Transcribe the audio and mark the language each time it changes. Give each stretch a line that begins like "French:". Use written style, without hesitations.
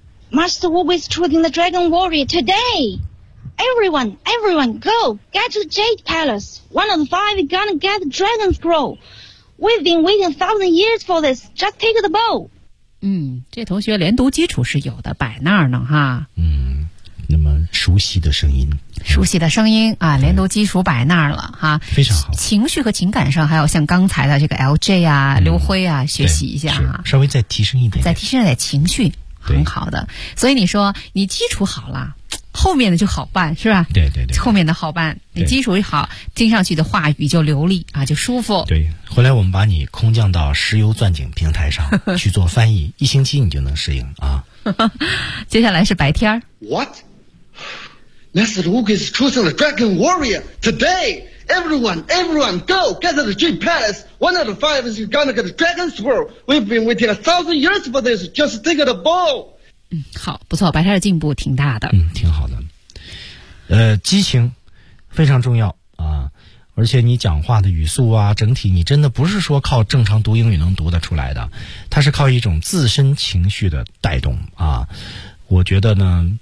English: Master Wu is choosing the Dragon Warrior today. Everyone, go get to the Jade Palace. One of the five is gonna get the Dragon Scroll. We've been waiting a thousand years for this. Just take the bow.
Chinese: 嗯，这同学连读基础是有的，摆那儿呢哈。嗯，那么熟悉的声音。熟悉的声音啊，连读基础摆那儿了哈，非常好。情绪和情感上还要向刚才的这个 LJ 啊、刘辉啊学习一下啊，稍微再提升一点，再提升一点情绪，很好的。所以你说你基础好了，后面的就好办，是吧？对对对，后面的好办，你基础好，听上去的话语就流利啊，就舒服。对，后来我们把你空降到石油钻井平台上去做翻译，一星期你就能适应啊。接下来是白天。
English: What? Master Wuge is choosing the Dragon Warrior today. Everyone, go get to the Jade Palace. One out of five is gonna get the Dragon Scroll. We've been waiting a thousand years for this. Just take the ball.
Chinese: 嗯，好，不错，白天的进步挺大的。嗯，挺好的。激情非常重要啊，而且你讲话的语速啊，整体你真的不是说靠正常读英语能读得出来的，它是靠一种自身情绪的带动啊。我觉得呢。